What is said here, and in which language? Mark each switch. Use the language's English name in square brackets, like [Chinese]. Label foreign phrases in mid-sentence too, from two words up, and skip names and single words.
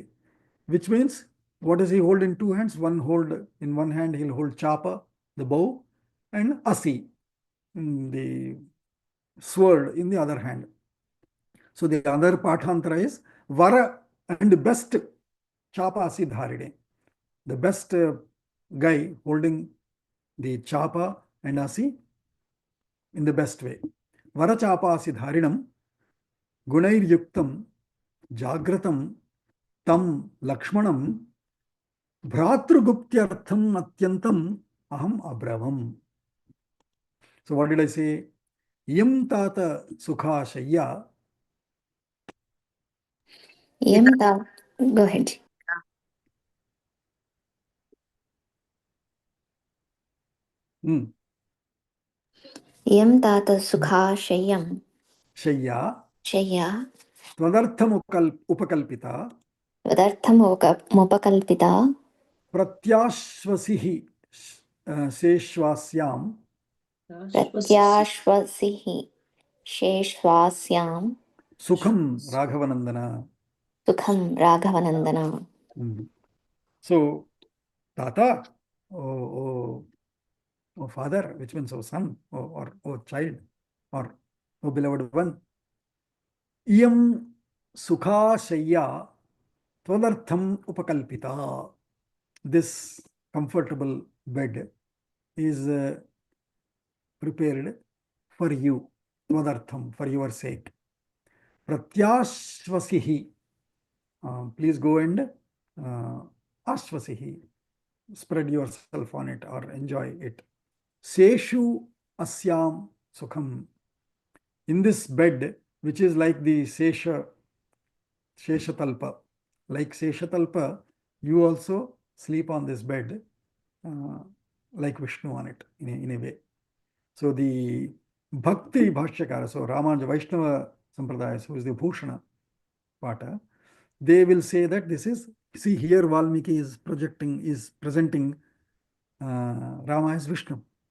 [English] Which means, what does he hold in two hands? In one hand, he'll hold Chapa, the bow, and Asi, the sword, in the other hand. So the other Pathantara is Vara and best [Sanskrit] Chapa Asi Dharine. [English] The best guy holding the Chapa and Asi in the best way. [Sanskrit] Vara Chapa Asi Dharinam Gunair Yuktam Jagratam Tam Lakshmanam Bhratruguptyartham Atyantam Aham Abravam. [English] So what did I say? [Sanskrit] Yam Tata Sukha Shayya. [English] Go ahead. [Sanskrit] Yam Tata Sukha Shayam. Shayya. Shayya. Tvadartham Upakalpita. Tvadartham Upakalpita. Pratyashvasihi Seshwasyam. Pratyashvasihi Sheshwasyam. Sukham Raghavanandana. Sukham Raghavanandana. [English] So, Tata, oh father, which means oh son, or child, or oh beloved one. [Sanskrit] Iyam Sukha Shayya Tvadartham Upakalpita. [English] This comfortable bed is prepared for you, Tvadartham, for your sake. [Sanskrit] Pratyashvasihi. [English] Please go and ashvasihi. Spread yourself on it or enjoy it. [Sanskrit] Seshu asyam sukham. [English] In this bed, which is like the Seshatalpa. Like Seshatalpa, you also sleep on this bed like Vishnu on it in a way. So the [Sanskrit] Bhakti Bhashyakara, [English] so Ramanuja [Sanskrit] Vaishnava Sampradaya, [English] who is the [Sanskrit] Bhushana Pata, [English] they will say that this is, see here Valmiki is presenting Rama as Vishnu.